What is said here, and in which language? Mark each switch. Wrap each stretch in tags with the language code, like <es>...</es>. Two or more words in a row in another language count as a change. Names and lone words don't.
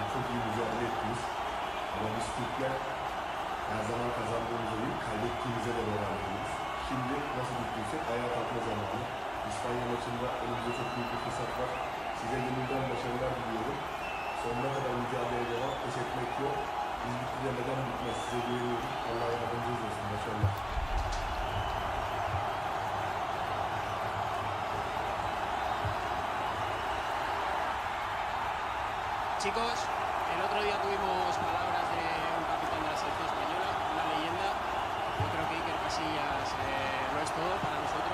<tr>Çok iyi mücadele ettiniz. Ama biz Türkler her zaman kazandığımıza değil, kaybettiğimize de beraberiz. Şimdi nasıl bittiysek ayağa kalkma zamanı. İspanya maçında önümüzde çok büyük bir fırsat var. Size gönülden başarılar diliyorum. Sonuna kadar mücadeleye devam, pes etmek yok. Biz bitti demeden bitmez. Size güveniyorum. Allah yardımcınız olsun. Başarılar.</tr> <es>Chicos, el otro día tuvimos palabras de un capitán de la selección española, una leyenda. Yo creo que Iker Casillas lo es todo para nosotros.</es>